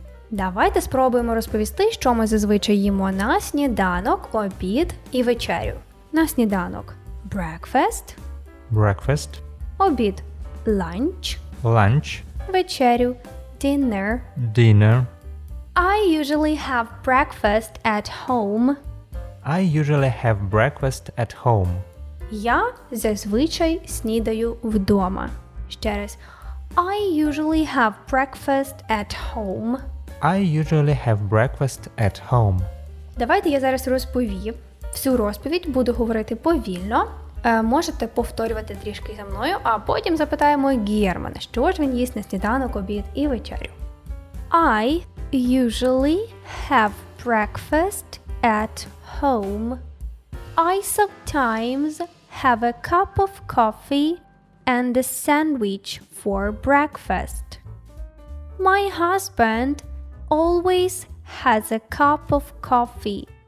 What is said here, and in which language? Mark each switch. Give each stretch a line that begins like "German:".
Ukrainian: Давайте спробуємо розповісти, що ми зазвичай їмо на сніданок, обід і вечерю. На сніданок – breakfast,
English: Breakfast.
Ukrainian: обід – lunch,
English: Lunch.
Ukrainian: вечерю – dinner.
English: Dinner. I usually have breakfast at home. I usually have breakfast at home.
Ukrainian: Я зазвичай снідаю вдома. Ще раз.
English: I usually have breakfast at home. I usually have breakfast at home.
Ukrainian: Давайте я зараз розповім. Всю розповідь буду говорити повільно. Можете повторювати трішки за мною, а потім запитаємо Германа, що ж він їсть на сніданок, обід і вечерю.
English: I usually have breakfast at home. I sometimes have a cup of coffee and a sandwich for breakfast. My husband always has a cup of coffee.